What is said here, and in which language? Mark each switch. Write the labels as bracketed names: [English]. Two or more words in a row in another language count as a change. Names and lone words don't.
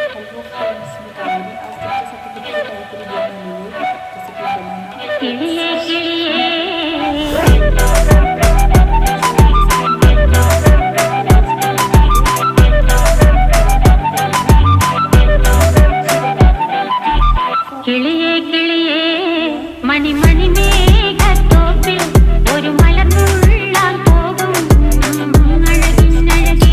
[English] Hello friends, [Marathi] मी कावेरी आज तुमच्यासाठी कुठे काहीतरी घेऊन आलेली आहे, जसं की बनाना [Malayalam] കിളിയേ കിളിയേ മണി മണി മേഘത്തോപ്പിൽ ഒരു മലർന്നുള്ളാൻ പോകും അഴകിനഴകേ.